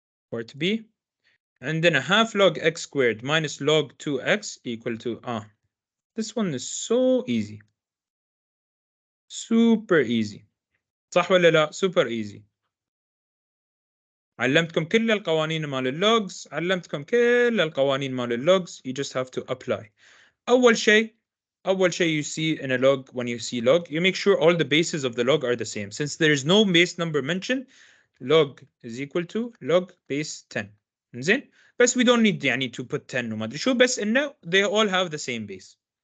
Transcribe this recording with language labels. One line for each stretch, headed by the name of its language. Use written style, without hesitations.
English: Part B.
Arabic: عندنا
English: half log x squared minus log 2x equal to this one is so easy. Super easy.
Arabic: صح ولا لا؟
English: super easy.
Arabic: علمتكم كل القوانين مال اللوجز، علمتكم كل القوانين مال اللوجز.
English: You just have to apply.
Arabic: أول شيء
English: you see in a log, when you see log, you make sure all the bases of the log are the same. Since there is no base number mentioned, log is equal to log base 10.
Arabic: زين؟ بس
English: we don't need يعني to put 10
Arabic: وما أدري شو، بس إنه
English: they all have the same base.